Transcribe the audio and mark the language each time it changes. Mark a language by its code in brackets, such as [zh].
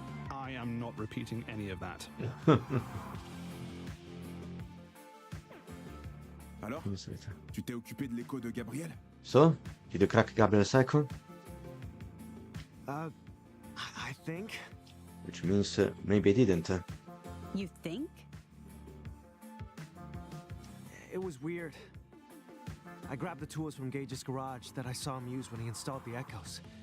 [en] I am not repeating any of that. [fr] Alors, tu t'es occupé de l'écho de Gabriel? [en] So, did you crack Gabriel's cycle? I think. Which means maybe I didn't. You think? It was weird. I grabbed the tools from Gage's garage that I saw him use when he installed the echoes.